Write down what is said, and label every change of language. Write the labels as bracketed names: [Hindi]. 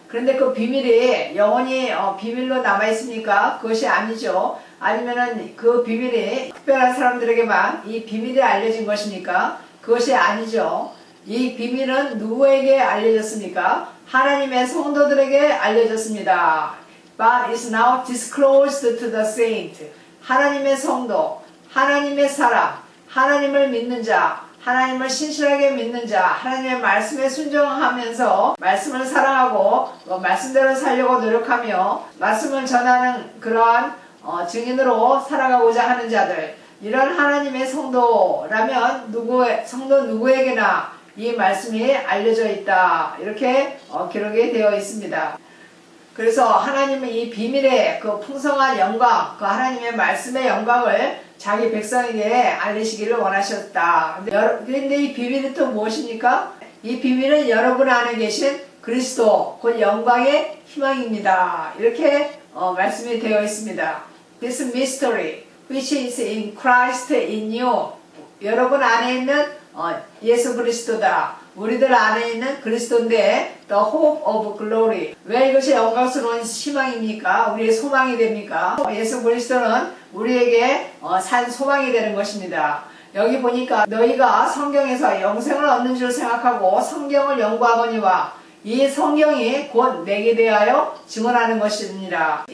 [Korean] 그런데 그 비밀이 영원히 비밀로 남아있습니까? 그것이 아니죠. 아니면은 그 비밀이 특별한 사람들에게만 이 비밀이 알려진 것입니까? 그것이 아니죠. 이 비밀은 누구에게 알려졌습니까? 하나님의 성도들에게 알려졌습니다. [English] But is now disclosed to the saint. [Korean] 하나님의 성도, 하나님의 사람, 하나님을 믿는 자, 하나님을 신실하게 믿는 자, 하나님의 말씀에 순종하면서 말씀을 사랑하고 말씀대로 살려고 노력하며 말씀을 전하는 그러한 증인으로 살아가고자 하는 자들, 이런 하나님의 성도라면 성도 누구에게나 이 말씀이 알려져 있다, 이렇게 기록이 되어 있습니다. 그래서 하나님은 이 비밀의 그 풍성한 영광, 그 하나님의 말씀의 영광을 자기 백성에게 알리시기를 원하셨다. 그런데 이 비밀이 또 무엇입니까? 이 비밀은 여러분 안에 계신 그리스도 곧 영광의 희망입니다. 이렇게 말씀이 되어 있습니다. [English] This mystery which is in Christ in you. [Korean] 여러분 안에 있는 예수 그리스도다. 우리들 안에 있는 그리스도인데 [English] the hope of glory. [Korean] 왜 이것이 영광스러운 희망입니까? 우리의 소망이 됩니까? 예수 그리스도는 우리에게 산 소망이 되는 것입니다. 여기 보니까 너희가 성경에서 영생을 얻는 줄 생각하고 성경을 연구하거니와 이 성경이 곧 내게 대하여 증언하는 것입니다.